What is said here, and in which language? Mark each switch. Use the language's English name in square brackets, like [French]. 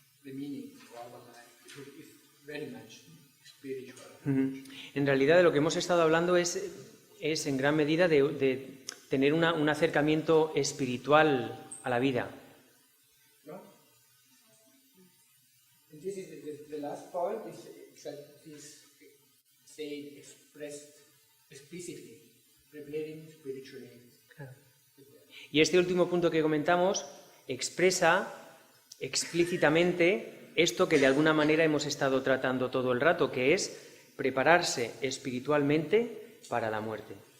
[English] The meaning of our life is very much spiritual. [Spanish] En realidad de lo que hemos estado hablando es en gran medida de tener un acercamiento espiritual a la vida. No? [English] And this is the last point is that this saying expressed explicitly, preparing spiritually. [Spanish] Y este último punto que comentamos expresa explícitamente esto que de alguna manera hemos estado tratando todo el rato, que es prepararse espiritualmente para la muerte.